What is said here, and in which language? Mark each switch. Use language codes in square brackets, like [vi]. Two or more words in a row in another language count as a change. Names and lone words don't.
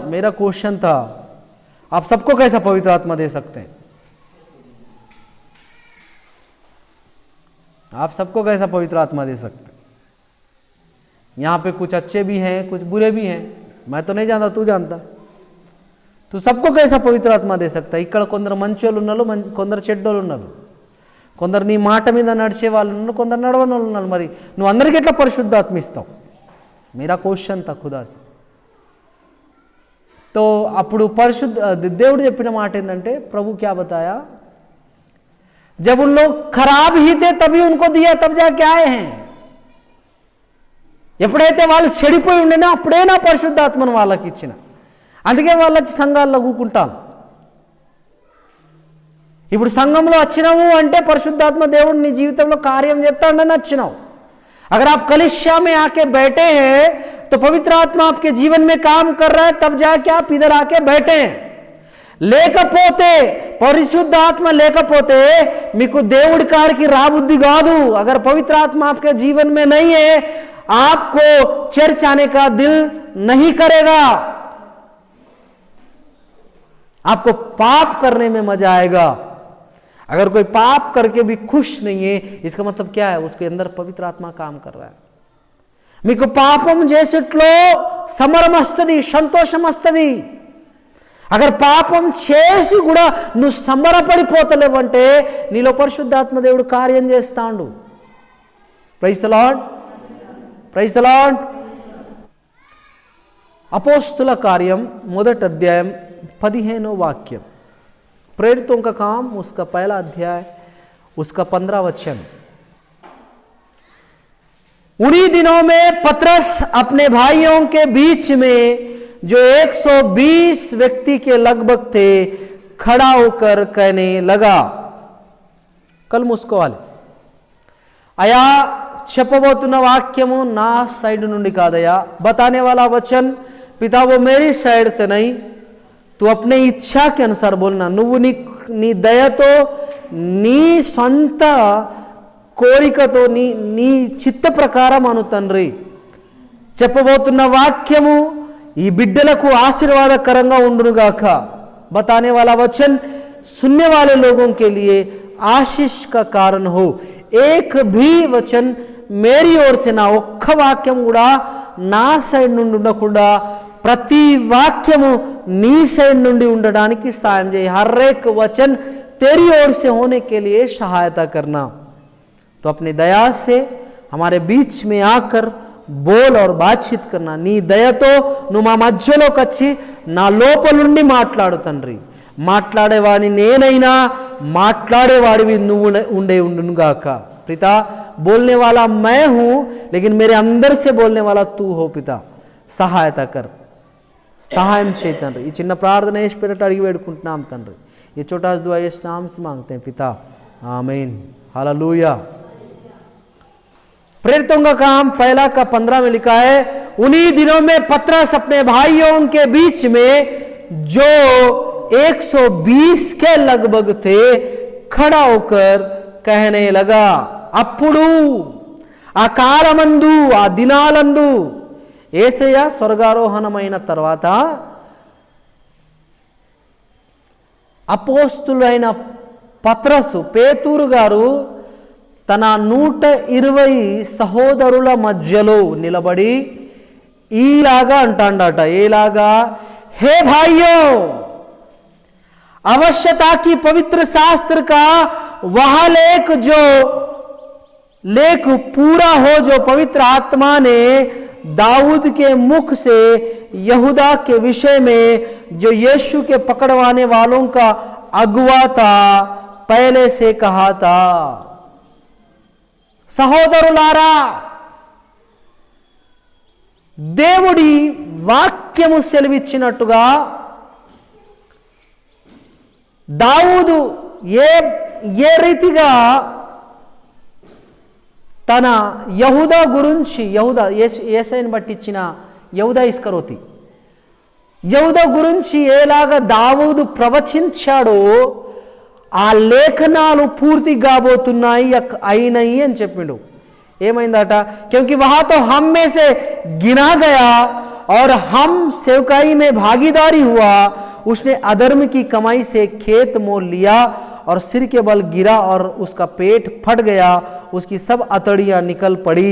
[hi] मेरा क्वेश्चन था, आप सबको कैसा पवित्र आत्मा दे सकते हैं? आप सबको कैसा पवित्र आत्मा दे सकते हैं? यहाँ पे कुछ अच्छे भी हैं, कुछ बुरे भी हैं. मैं तो नहीं जानता, तू जानता. तू सबको कैसा पवित्र आत्मा दे सकता है? [te] ఇక్కడ కొందరు మంచోళ్ళు ఉన్నారు, కొందరు చెడ్డోళ్ళు ఉన్నారు. కొందరు నీ మాట మీద నడిచే వాళ్ళు ఉన్నారు, కొందరు నడవని వాళ్ళు ఉన్నారు. మరి నువ్వు అందరికీ ఎట్లా పరిశుద్ధాత్మ ఇస్తావు? [hi] मेरा क्वेश्चन था खुदा से. तो [te] అప్పుడు దేవుడు చెప్పిన మాట ఏంటంటే, ప్రభు [hi] क्या बताया, जब उन लोग खराब ही थे तभी उनको दिया, तब जाके आए हैं. [te] ఎప్పుడైతే వాళ్ళు చెడిపోయి ఉండేనా అప్పుడే నా పరిశుద్ధాత్మను వాళ్ళకి ఇచ్చిన. అందుకే వాళ్ళు సంఘాల్లో కూకుంటాను. ఇప్పుడు సంఘంలో వచ్చినావు అంటే పరిశుద్ధాత్మ దేవుడు నీ జీవితంలో కార్యం చేస్తాడని వచ్చినావు. [hi] अगर आप कलीसिया में आके बैठे हैं तो पवित्र आत्मा आपके जीवन में काम कर रहा है, तब जाके आप इधर आके बैठे हैं. [te] లేకపోతే పరిశుద్ధ ఆత్మ లేకపోతే మీకు దేవుడి కాడికి రాబుద్ధి కాదు. [hi] अगर पवित्र आत्मा आपके जीवन में नहीं है, आपको चर्च आने का दिल नहीं करेगा. आपको पाप करने में मजा आएगा. अगर कोई पाप करके भी खुश नहीं है, इसका मतलब क्या है? उसके अंदर पवित्र आत्मा काम कर रहा है. [te] మీకు పాపం చేసేట్లో సమరం వస్తుంది, సంతోషం వస్తుంది. అగర్ పాపం చేసి కూడా నువ్వు సంబరపడిపోతలేవంటే నీలో పరిశుద్ధాత్మ దేవుడు కార్యం చేస్తాడు. [en] praise the Lord, praise the Lord. [te] అపోస్తుల కార్యం మొదటి అధ్యాయం [hi] 15 वाक्य, प्रेरितों का काम उसका पहला अध्याय उसका 15 वचन। उन्हीं दिनों में पतरस अपने भाइयों के बीच में जो 120 व्यक्ति के लगभग थे खड़ा होकर कहने लगा। [te] कल మూసుకోవాలి అయా చెప్పబోతున్న వాక్యము నా సైడ్ నుండి కాదయా, [hi] बताने वाला वचन पिता वो मेरी साइड से नहीं, तू अपने इच्छा के अनुसार बोलना। [te] నువ్వు నీ దయతో నీ సొంత కోరికతో నీ చిత్త ప్రకారం అను తండ్రి। చెప్పబోతున్న వాక్యము ఈ బిడ్డలకు ఆశీర్వాదకరంగా ఉండునుగాక। [hi] बताने वाला वचन सुनने वाले लोगों के लिए आशीष का कारण हो। एक भी वचन मेरी ओर से ना, [te] ఒక్క వాక్యం కూడా నా సైడ్ నుండి ఉండకుండా ప్రతి వాక్యము నీ సైడ్ నుండి ఉండడానికి సాయం చేయి। [hi] हर एक वचन तेरी ओर से होने के लिए सहायता करना। तो अपनी दया से हमारे बीच में आकर बोल और बातचीत करना। [te] నీ దయతో నువ్వు మా మధ్యలోకి వచ్చి నా లోపలుండి మాట్లాడు తండ్రి। మాట్లాడేవాడిని నేనైనా మాట్లాడేవాడివి నువ్వు ఉండునుగాక। [hi] पिता बोलने वाला मैं हूं लेकिन मेरे अंदर से बोलने वाला तू हो। पिता सहायता कर, [te] సహాయం చేయి తండ్రి। ఈ చిన్న ప్రార్థన యేసు పేరిట అడిగి వేడుకుంటున్నాం తండ్రి। [hi] ये छोटा सा दुआ यीशु नाम से मांगते हैं पिता, आमीन, हालेलुया। प्रेरितों का काम पहला का 15 में लिखा है, उन्हीं दिनों में पतरस अपने भाइयों के बीच में जो 120 के लगभग थे खड़ा होकर कहने लगा। [te] అప్పుడు ఆ కాలమందు ఆ దినాలందు యేసయ్య స్వర్గారోహణమైన తర్వాత అపోస్తులైన పత్రసు పేతురు గారు తన 120 సహోదరుల మధ్యలో నిలబడి ఈలాగా అంటాడట। ఏలాగా, [hi] हे भाइयों, आवश्यकता की पवित्र शास्त्र का वह लेख पूरा हो जो पवित्र आत्मा ने दाऊद के मुख से यहूदा के विषय में जो यीशु के पकड़वाने वालों का अगुवा था पहले से कहा था। [te] సహోదరులారా, దేవుడి వాక్యము సెలవిచ్చినట్టుగా దావూదు ఏ రీతిగా తన యహూదా గురించి, యేసయ్యను బట్టి ఇచ్చిన యహూదా ఇస్కరోతి యహూదా గురించి ఎలాగా దావూదు ప్రవచించాడో ఆ లేఖనాలు పూర్తి కాబోతున్నాయి అయినాయి అని చెప్పిండు। ఏమైందట, [hi] क्योंकि वहां तो हम में से गिना गया और हम सेवकाई में भागीदारी हुआ। उसने अधर्म की कमाई से खेत मोल लिया और सिर के बल गिरा और उसका पेट फट गया, उसकी सब अतड़ियां निकल पड़ी।